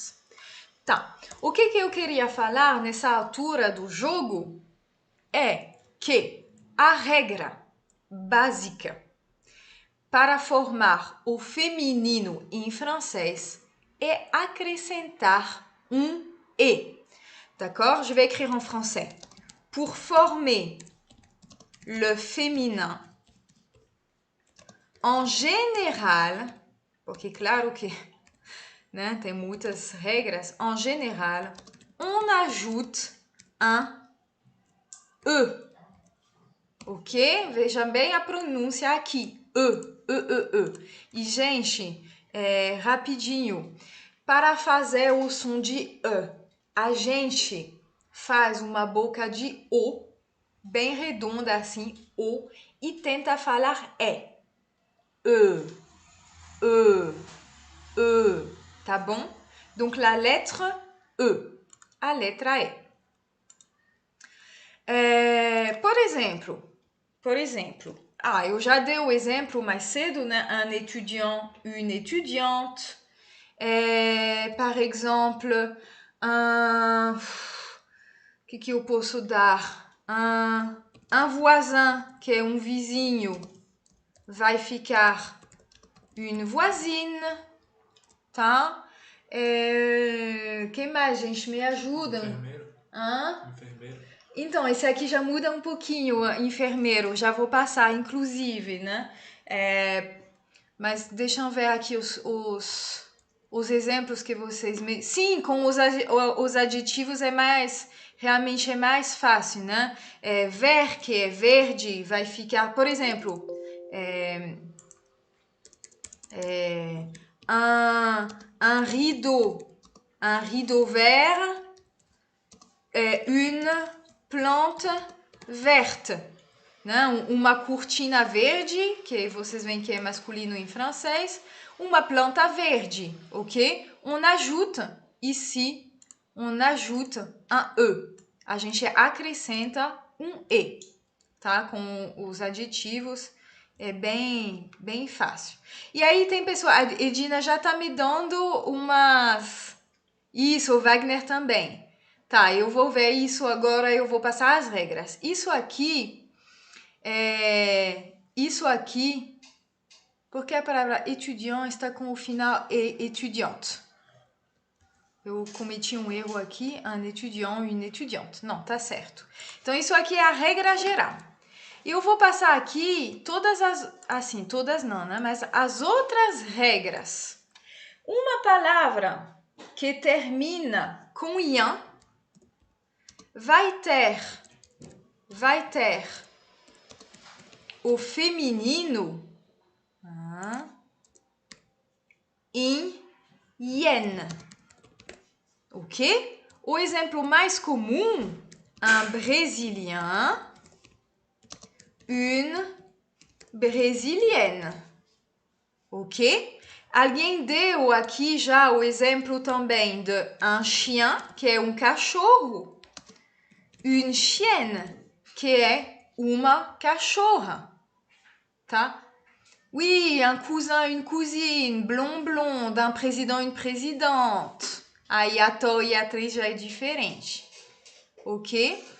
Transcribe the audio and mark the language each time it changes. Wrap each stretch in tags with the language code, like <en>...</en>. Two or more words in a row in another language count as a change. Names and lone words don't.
<pt>Tá, o que eu queria falar nessa altura do jogo é que a regra básica para formar o feminino em francês é acrescentar um E.</pt> <fr>D'accord? Je vais écrire en français. Pour former le féminin en général,</fr> <pt>porque claro que, né, tem muitas regras,</pt> <fr>en général, on ajoute un E.</fr> <pt>Ok? Veja bem a pronúncia aqui. E. E, gente, rapidinho, para fazer o som de E, a gente faz uma boca de O, bem redonda assim, O, e tenta falar E. E, tá bom?</pt> <fr>Donc, la lettre E,</fr> <pt>a letra E. Por exemplo, eu já dei o exemplo mais cedo, né?</pt> <fr>Un étudiant, une étudiante. Par exemple,</fr> <pt>o que eu posso dar?</pt> <fr>Un voisin,</fr> <pt>que é um vizinho, vai ficar</pt> <fr>une voisine,</fr> <pt>tá? Que mais, gente? Me ajudam. Enfermeiro. Enfermeiro. Então, esse aqui já muda um pouquinho, enfermeiro. Já vou passar, inclusive, né? Mas deixa eu ver aqui os exemplos que vocês... Sim, com os aditivos realmente é mais fácil, né? Ver, que é verde, vai ficar... Por exemplo,</pt> <fr>un rideau vert, une plante verte,</fr> <pt>né? Uma cortina verde, que vocês veem que é masculino em francês, uma planta verde, ok?</pt> <fr>On ajoute ici, on ajoute un E.</fr> <pt>A gente acrescenta um E, tá? Com os aditivos, é bem fácil. E aí tem pessoa, a Edina já tá me dando umas... Isso, o Wagner também. Tá, eu vou ver isso agora, eu vou passar as regras. Isso aqui, porque a palavra étudiant está com o final étudiante. Eu cometi um erro aqui,</pt> <fr>un étudiant, une étudiante.</fr> <pt>Não, tá certo. Então, isso aqui é a regra geral. Eu vou passar aqui todas todas não, né? Mas as outras regras. Uma palavra que termina com ian vai ter o feminino em yen, ok? O exemplo mais comum,</pt> <fr>un brésilien, une brésilienne,</fr> <pt>ok? Alguém deu aqui já o exemplo também de</pt> <fr>un chien,</fr> <pt>que é um cachorro,</pt> <fr>une chienne,</fr> <pt>que é uma cachorra, tá?</pt> <fr>Oui, un cousin, une cousine, blonde, un président, une présidente.</fr> <pt>Aí a to e a atriz já é diferente, ok?</pt>